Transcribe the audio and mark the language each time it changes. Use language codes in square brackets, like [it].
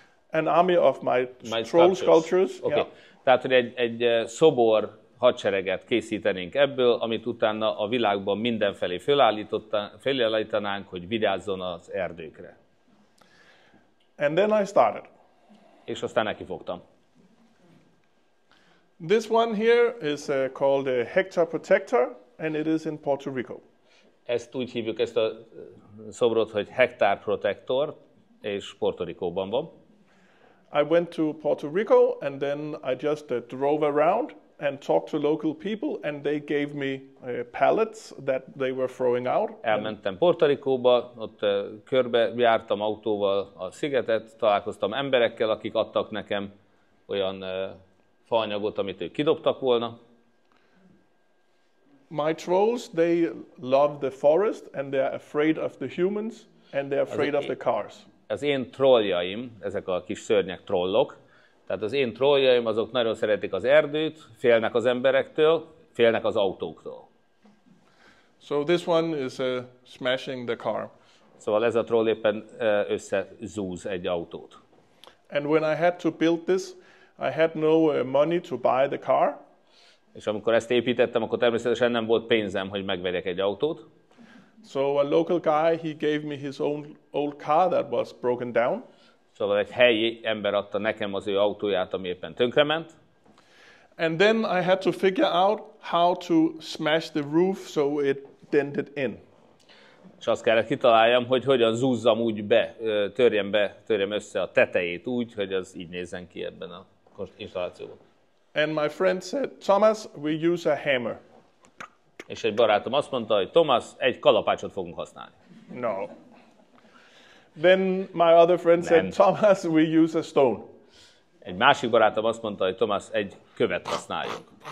[en] an army of my troll sculptures. Okay. Yeah. [hu] Tehát, hogy egy szobor hadsereget készítenénk ebből, amit utána a világban mindenfelé felállítanánk, hogy vigyázzon az erdőkre. [en] And then I started. [hu] És aztán nekifogtam. [en] This one here is called a Hector Protector, and it is in Puerto Rico. [hu] Ezt úgy hívjuk, ezt a szobrot, hogy Hector Protector, és Puerto Ricóban van. [en] I went to Puerto Rico, and then I just drove around and talked to local people, and they gave me pallets that they were throwing out. [hu] Elmentem Puerto Ricóba, ott körbe jártam autóval a szigetet, találkoztam emberekkel, akik adtak nekem olyan faanyagot, amit ők kidobtak volna. [en] My trolls, they love the forest, and they're afraid of the humans, and they're afraid of the cars. [hu] Az én trolljaim, ezek a kis szörnyek trollok, tehát az én trolljaim azok nagyon szeretik az erdőt, félnek az emberektől, félnek az autóktól. [en] So this one is smashing the car. [hu] Szóval ez a troll éppen összezúz egy autót. [en] And when I had to build this, I had no money to buy the car. [hu] És amikor ezt építettem, akkor természetesen nem volt pénzem, hogy megvegyek egy autót. [en] So a local guy, he gave me his own old car that was broken down. [hu] Szóval egy helyi ember adta nekem az ő autóját, ami éppen tönkrement. [en] And then I had to figure out how to smash the roof so it dented in. [hu] És azt kellett kitaláljam, hogy hogyan zúzzam úgy törjem össze a tetejét úgy, hogy az így nézzen ki ebben a installációban. [en] And my friend said, Thomas, we use a hammer. [hu] És egy barátom azt mondta, hogy Thomas, egy kalapácsot fogunk használni. [en] No. Then my other friend said, Thomas, we use a stone. [hu] Egy másik barátom azt mondta, hogy Thomas, egy követ használjunk.